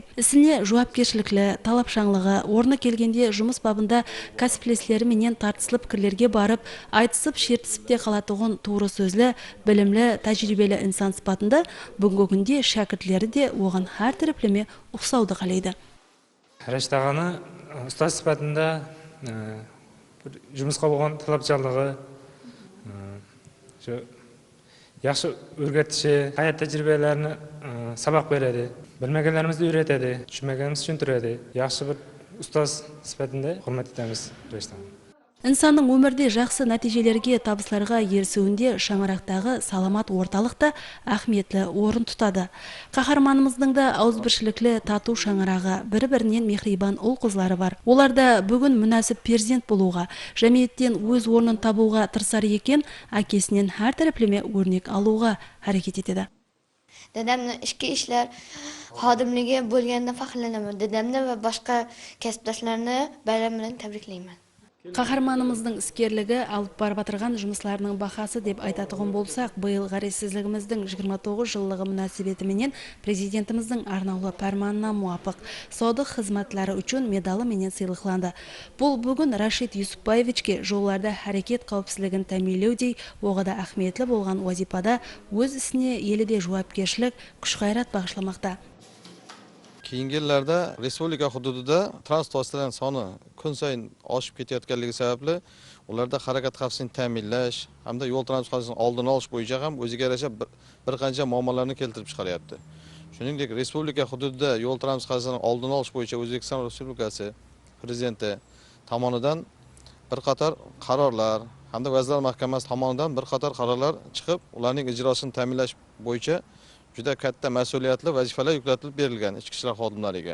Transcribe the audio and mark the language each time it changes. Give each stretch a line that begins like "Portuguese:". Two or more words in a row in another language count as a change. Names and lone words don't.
Kara-Kalpak: Ісіне жауапкершіліклі, талапшаңлығы, орны келгенде жұмыс бабында кәсіплеслері менен тартысылып пікірлерге барып, айтысып, шертісіп те қалатұғын туыры сөзлі, білімлі, тәжірибелі инсан сыпатында бүгінгі күнде шәкіртлері де оған әр тіріплеме ұқсауды қалайды. Рашид ағаны ұстаз сыпатында жұмысқа болған талапшаңлығы,
Uzbek: yaxshi o'rgatishi, hayot tajribalarini saboq beradi. Bilmaganlarimizni o'rgatadi, tushunmaganimizni tushuntiradi. Yaxshi bir ustoz sifatida hurmat etamiz Rashid.
Kara-Kalpak: Инсанның өмірде жақсы нәтижелерге, табыстарға ерісуінде шаңырақтағы саламат орталықта ахметлі орын тұтады. Қаһарманымыздың да ауызбіршіліклі тату шаңырағы, бір-бірінен мехрибан ұл қызлары бар. Оларда бүгін мүнәсіп перзент болуға, жәмиеттен өз орнын табуға тырысар екен, әкесінен әр тәріплеме өрнек алуға әрекет етеді.
Uzbek: Dedemle içki işler xodimligi bo'lganida faxrlanaman. Dedemni va boshqa kasbdoshlarni bayram bilan tabriklayman.
Kara-Kalpak: Қаһарманымыздың іскерлігі алып барып атырған жұмысларының бақасы деп айтатығын болсақ, биыл ғаресіздігіміздің 29 жыллығы мұнасибетіменен президентіміздің арнаулы пәрманына муапық саудық қызматлары үшін медалы менен сыйлықланды. Бұл бүгін Рашид Юсупбаевичке жолларда әрекет қауіпсіздігін тәминлеудей оғада ахметлі болған вазипада өз ісіне еліде жауапкершілік, күш-қайрат бағышламақта.
Uzbek: Keyingi yillarda respublika hududida transport vositalarining soni kun sayin oshib ketayotganligi sababli ularda harakat xavfsizligini ta'minlash hamda yo'l transport hodisasining oldini olish bo'yicha ham o'ziga yarasha bir qancha muammolarni keltirib chiqaryapti. Shuningdek, respublika hududida yo'l transport hodisasining oldini olish bo'yicha O'zbekiston Respublikasi Prezidenti tomonidan bir qator qarorlar hamda Vazirlar Mahkamasi tomonidan bir qator qarorlar chiqib, ularning ijrosini ta'minlash bo'yicha juda katta mas'uliyatli vazifalar yuklatilib berilgan ichki ishlar xodimlariga.